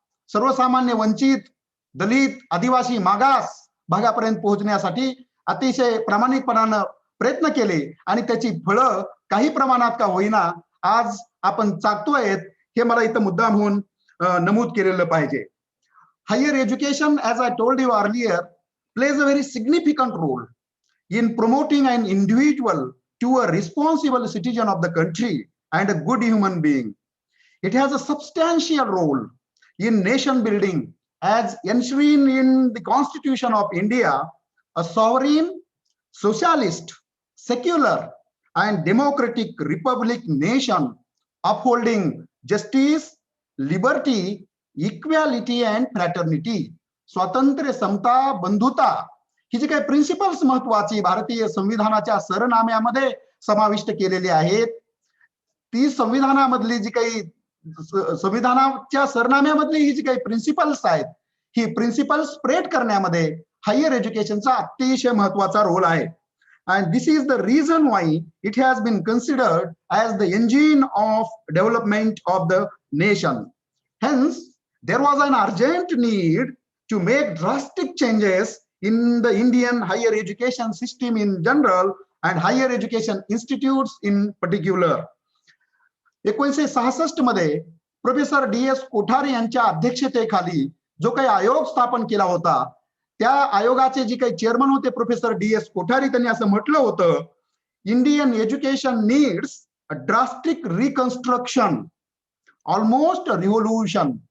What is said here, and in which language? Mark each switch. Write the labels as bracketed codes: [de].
[mr] सर्वसामान्य वंचित, दलित, आदिवासी, मागास भागापर्यंत पोहोचण्यासाठी अतिशय प्रामाणिकपणानं प्रयत्न केले आणि त्याची फळं काही प्रमाणात का होईना आज आपण चाकतोय हे मला इथं मुद्दाम होऊन नमूद केलेलं पाहिजे. [en] Higher education, as I told you earlier, plays a very significant role in promoting an individual to a responsible citizen of the country and a good human being. It has a substantial role in nation building as enshrined in the Constitution of India, a sovereign, socialist, secular and democratic republic nation upholding justice, liberty, equality and fraternity. [mr] स्वातंत्र्य, समता, बंधुता ही जी काही principles महत्वाची भारतीय संविधानाच्या सरनाम्यामध्ये समाविष्ट केलेली आहेत, ती संविधानामधली जी काही संविधानाच्या सरनाम्यामधली ही जी काही प्रिन्सिपल्स आहेत, ही प्रिन्सिपल्स स्प्रेड करण्यामध्ये हायर एज्युकेशनचा अतिशय महत्वाचा रोल आहे. [en] And this is the reason why it has been considered as the engine of development of the nation. Hence, there was an urgent need to make drastic changes in the Indian higher education system in general and higher education institutes in particular. [mr] 1966 मध्ये professor DS Kothari यांच्या अध्यक्षतेखाली जो काही आयोग स्थापन केला होता, त्या आयोगाचे जे काही चेअरमन होते प्रोफेसर DS कोठारी, त्यांनी असं म्हटलं होतं, [en] Indian education needs a drastic reconstruction, almost revolution.